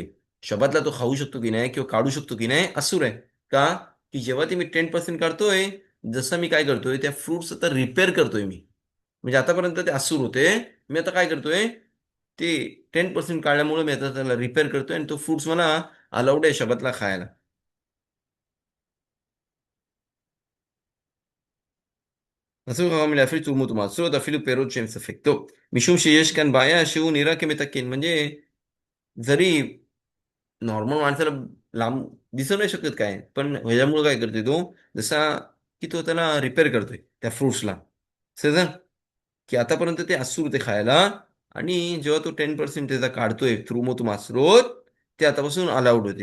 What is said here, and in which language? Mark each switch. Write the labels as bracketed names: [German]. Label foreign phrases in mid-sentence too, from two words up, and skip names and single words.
[Marathi] शबातला तो खाऊ शकतो की नाही किंवा काढू शकतो की नाही असूर आहे. का? की जेव्हा ते मी 10% काढतोय, जसं मी काय करतोय त्या फ्रुट्स आता रिपेअर करतोय मी. म्हणजे आतापर्यंत ते असूर होते, मी आता काय करतोय, ते 10% काढल्यामुळे मी आता त्याला रिपेअर करतोय आणि तो फ्रुट्स मला अलाउड आहे शबातला खायला. [Hebrew] אסור לך להפריד תרומות ומעשרות אפילו פירות שהם ספק. טוב, משום שיש כאן בעיה שהוא נראה כמתקן. [Marathi] म्हणजे जरी नॉर्मल माणसाला लांब दिसू नाही शकत काय, पण ह्याच्यामुळे काय करतोय तो, जसा की तो त्याला रिपेअर करतोय त्या फ्रुट्सला. समजा की आतापर्यंत ते असूर ते खायला, आणि जेव्हा तो 10% त्याचा काढतोय थ्रू मग तो मासरोत, ते आतापासून अलाउड होतील.